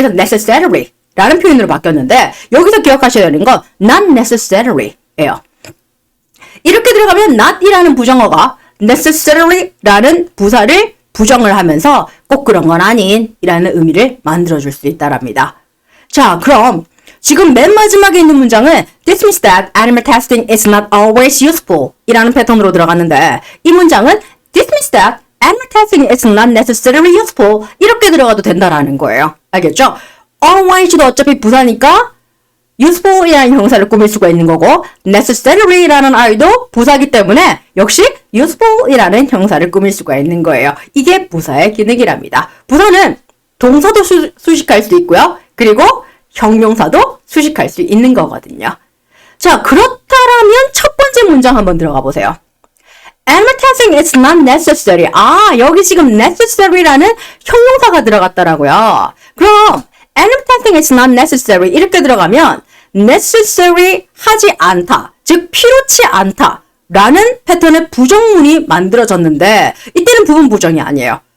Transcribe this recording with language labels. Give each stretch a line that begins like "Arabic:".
Korean: 그래서 necessary 라는 표현으로 바뀌었는데 여기서 기억하셔야 되는 건 not necessary 예요. 이렇게 들어가면 not이라는 부정어가 necessary 라는 부사를 부정을 하면서 꼭 그런 건 아닌 이라는 의미를 만들어줄 수 있다랍니다. 자 그럼 지금 맨 마지막에 있는 문장은
English: This means that animal testing is not always useful
Korean: 이라는 패턴으로 들어갔는데 이 문장은
English: This means that animal testing is not necessarily useful
Korean: 이렇게 들어가도 된다라는 거예요. 알겠죠? always도 어차피 부사니까 useful이라는 형사를 꾸밀 수가 있는 거고 necessary라는 아이도 부사기 때문에 역시 useful이라는 형사를 꾸밀 수가 있는 거예요. 이게 부사의 기능이랍니다. 부사는 동사도 수식할 수 있고요. 그리고 형용사도 수식할 수 있는 거거든요. 자, 그렇다면 첫 번째 문장 한번 들어가 보세요.
English: Animal testing is not necessary.
Korean: 여기 지금 necessary라는 형용사가 들어갔더라고요. 그럼
English: animal testing is not necessary
Korean: 이렇게 들어가면 necessary 하지 않다, 즉 필요치 않다 라는 패턴의 부정문이 만들어졌는데 이때는 부분 부정이 아니에요.